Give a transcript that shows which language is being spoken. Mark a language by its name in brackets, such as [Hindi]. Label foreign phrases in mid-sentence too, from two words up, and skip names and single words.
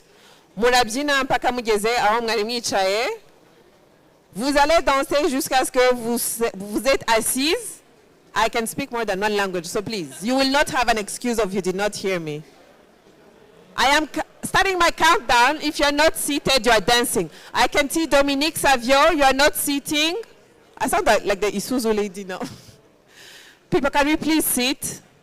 [Kinyarwanda] Murabyina mpaka mugeze aho mwari mwicaye. [French] Vous allez danser jusqu'à ce que vous êtes assise. [English] I can speak more than one language, so please, you will not have an excuse if you did not hear me. I am starting my countdown. If you're not seated, you are dancing. I can see Dominique Savio, you are not sitting. I sound like the Isuzu lady now. People, can we please sit?